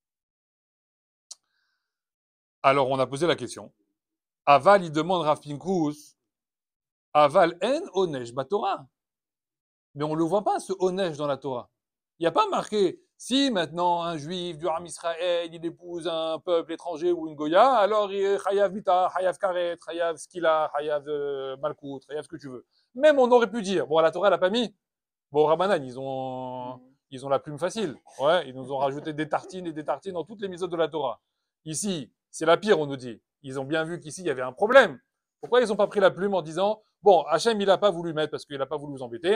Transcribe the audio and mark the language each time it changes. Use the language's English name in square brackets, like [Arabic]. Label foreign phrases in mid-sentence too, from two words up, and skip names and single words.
[French] Alors on a posé la question. Aval, il demande Rav Pinkus, [Hebrew] אבל אין עונש בתורה. [French] Mais on ne le voit pas, ce onesh dans la Torah. Il n'y a pas marqué, si maintenant un juif du Ham Israël, il épouse un peuple étranger ou une goya, alors il est [Hebrew] חייב מיתה, חייב כרת, חייב סקילה, חייב מלקות, [French] chayav ce que tu veux. Même on aurait pu dire, bon, la Torah, elle n'a pas mis. Bon, Rabbanan, ils ont la plume facile. Ouais, ils nous ont rajouté des tartines et des tartines dans toutes les mitzvot de la Torah. Ici, c'est la pire, on nous dit. Ils ont bien vu qu'ici, il y avait un problème. Pourquoi ils n'ont pas pris la plume en disant, bon, Hachem, il n'a pas voulu mettre parce qu'il n'a pas voulu vous embêter.